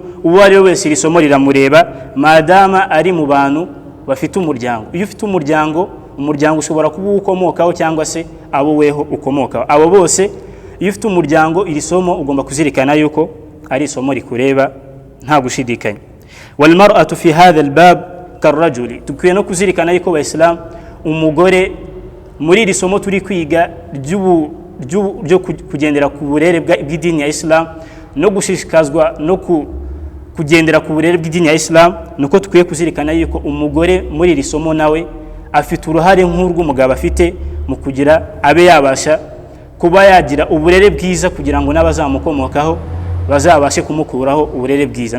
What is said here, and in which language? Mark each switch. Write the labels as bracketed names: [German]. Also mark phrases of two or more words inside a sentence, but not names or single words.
[Kinyarwanda] Uwo ari we wese iri somo riramureba madama ari mu bantu bafite umuryango. Iyo ufite umuryango ushobora kuba ukomokaho cyangwa se abo weho ukomokaho. Abo bose iyo ufite umuryango iri somo ugomba kuzirikana yuko ari isomo rikureba nta gushidikanya. [Arabic] والمرأة في هذا الباب كالرجل, [Kinyarwanda] tukwiye no kuzirikana yuko abayisilamu umugore muri iri somo turi kwiga ryo kugendera ku burere bw'idini ya Islam no gushishikazwa no kugendera ku burere bw'idini ya Islam, nuko tukwiye kuzirikana yuko umugore muri iri somo nawe afite uruhare nk'urw'umugabo afite mu kugira abe yabasha kuba yagira uburere bwiza kugira ngo n'abazamukomokaho bazabashe kumukuraho uburere bwiza.